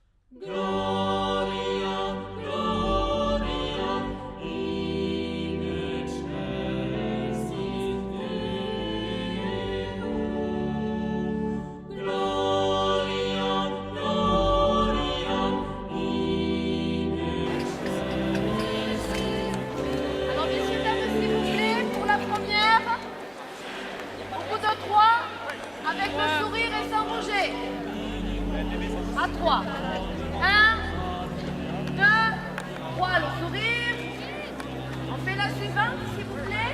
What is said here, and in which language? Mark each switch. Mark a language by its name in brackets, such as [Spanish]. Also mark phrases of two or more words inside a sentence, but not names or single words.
[Latin] Gloria, Gloria, in excelsis Deo. Gloria, Gloria, in excelsis Deo. [French] Alors, messieurs, dames, s'il vous plaît, pour la première, au bout de 3, avec le sourire et sans bouger. À 3. 1, 2, 3, le sourire. On fait la suivante, s'il vous plaît.